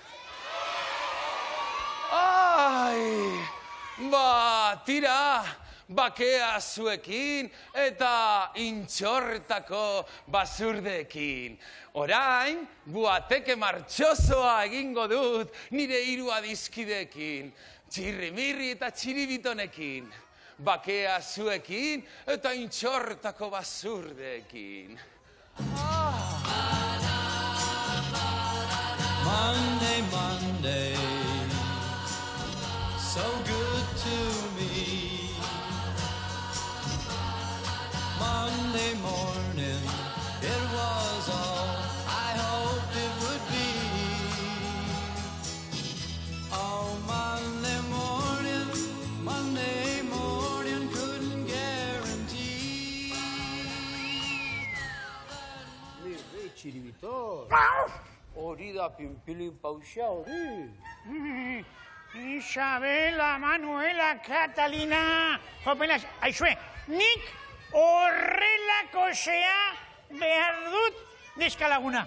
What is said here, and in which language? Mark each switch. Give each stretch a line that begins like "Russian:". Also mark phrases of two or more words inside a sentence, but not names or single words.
Basque: Tira, bakea zuekin eta intxortako basurdekin. Orain, buateke martxosoa egingo dut nire hiru adiskidekin. Txirrimirri eta txiribitonekin. Bakea zuekin eta intxortako basurdekin.
English: Monday, Monday, so good to me. Monday morning, it was all I hoped it would be. Oh, Monday morning, Monday morning, couldn't guarantee.
Basque: Nire txiribitor. Hori da pinpilin pausa hori. Isabela, Manuela, Catalina. Jopelas, aizue, nik horrelako zea behar dut neskalaguna.